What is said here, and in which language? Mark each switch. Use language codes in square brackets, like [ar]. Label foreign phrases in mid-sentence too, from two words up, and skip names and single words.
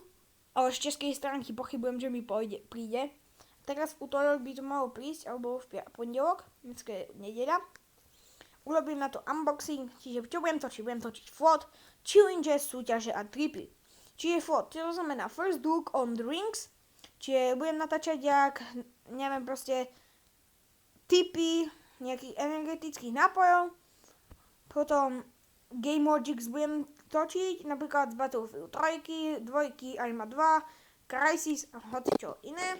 [sk] Ale z českej stránky pochybujem, že mi príde. Teraz v útorok by to malo prísť, alebo v pondelok, dneska je nedeľa. Urobím na to unboxing, čiže čo budem točiť? Budem točiť float, challenges, súťaže a tripy. Čiže float, to znamená [en] first look on the rings, [sk] čiže budem natáčať neviem proste, tipy nejakých energetických nápojov. Potom Game Logics budem točiť, napríklad z Battlefield 3, 2, Arma 2, Crysis a hocičo iné.